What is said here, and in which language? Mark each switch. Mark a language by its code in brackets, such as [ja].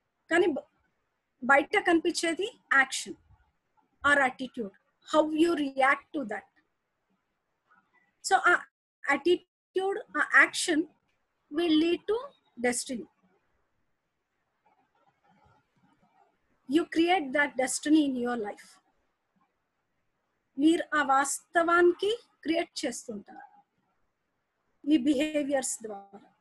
[te] కానీ బయట కనిపించేది [en] Action or attitude, how you react to that. So ఆ attitude, ఆ action will lead to destiny. You create that destiny in your life. [te] మీరు ఆ వాస్తవానికి క్రియేట్ చేస్తుంటారు మీ బిహేవియర్స్ ద్వారా.